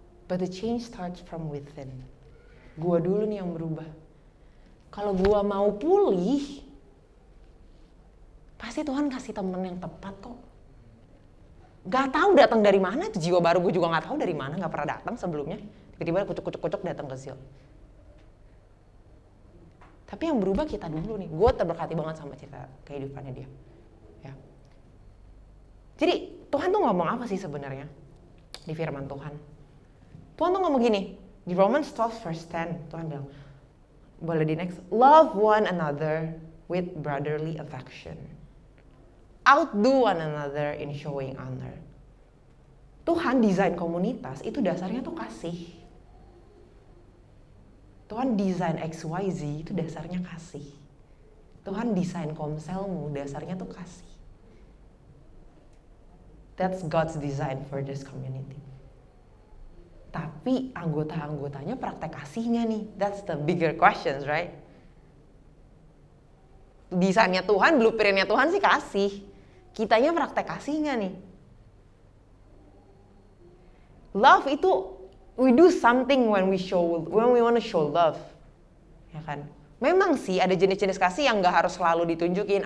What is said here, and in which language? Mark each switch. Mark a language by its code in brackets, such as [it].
[en] But the change starts from within. [id] Gua dulu nih yang berubah. Kalau gua mau pulih, pasti Tuhan kasih temen yang tepat kok. Gak tahu datang dari mana, itu jiwa baru gue juga gak tahu dari mana, gak pernah datang sebelumnya. Tiba-tiba kucuk datang ke Zil. Tapi yang berubah kita dulu nih. Gue terberkati banget sama cerita kehidupannya dia. Ya. Jadi Tuhan tuh ngomong apa sih sebenarnya di firman Tuhan? Tuhan tuh ngomong gini, di Romans 12 verse 10, Tuhan bilang, boleh di next, [en] love one another with brotherly affection. Outdo one another in showing honor. [id] Tuhan desain komunitas itu dasarnya tuh kasih. Tuhan desain XYZ itu dasarnya kasih. Tuhan desain komselmu dasarnya tuh kasih. [en] That's God's design for this community. [id] Tapi anggota-anggotanya praktek kasih nggak nih? [en] That's the bigger questions, right? [id] Desainnya Tuhan, blueprintnya Tuhan sih kasih. Kitanya praktek kasih nggak nih? [en] Love itu we do something when we want to show love, ya kan? [id] Memang sih ada jenis-jenis kasih yang nggak harus selalu ditunjukin.